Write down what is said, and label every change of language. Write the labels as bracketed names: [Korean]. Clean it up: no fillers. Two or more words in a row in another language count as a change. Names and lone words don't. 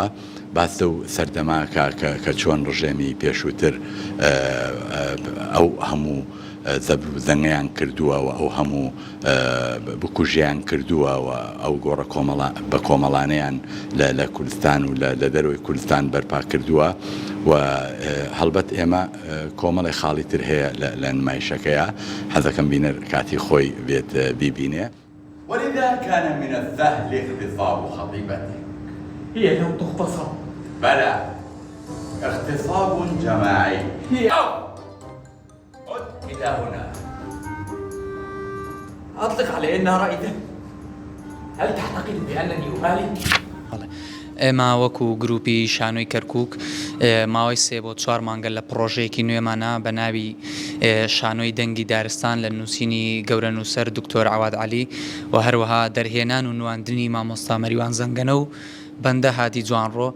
[Central Kurdish] باسە و سەردەماکە کە چۆن ڕژێمی پێشووتر ئەو هەموو زەبر و زەنگەیان کردووەوە ئەو هەموو بکوژیان کردووەوە ئەو گۆڕە بە کۆمەڵانەیان لە کوردستان و لە دەروی کوردستان بەرپا کردووە و هەڵبەت ئێمە کۆمەڵی خاڵی تر هەیە لە نمایشەکەیە حەزەکەم بینەر کاتی خۆی بێت بیبینێ. [Arabic] ولذا كان من السهل اغتصاب خطيبتك. هي لم تغتصب. بلى اغتصاب جماعي. هي إلى هنا. أطلق على أنها رائدة. هل تعتقد بأنني أبالي؟ [Central Kurdish] ئێمە وەکو گروپی شانۆی کەرکووک ماوەی 3 بۆ 4 مانگە لە پرۆژەیەکی نوێمانە بە ناوی شانۆی دەنگی دارستان لە نووسینی گەورە نووسەر دکتۆر عەواد عەلی و هەروەها دەرهێنان و نواندنی مامۆستا مەریوان زەنگەنە و بەندە هادی جوانڕۆ.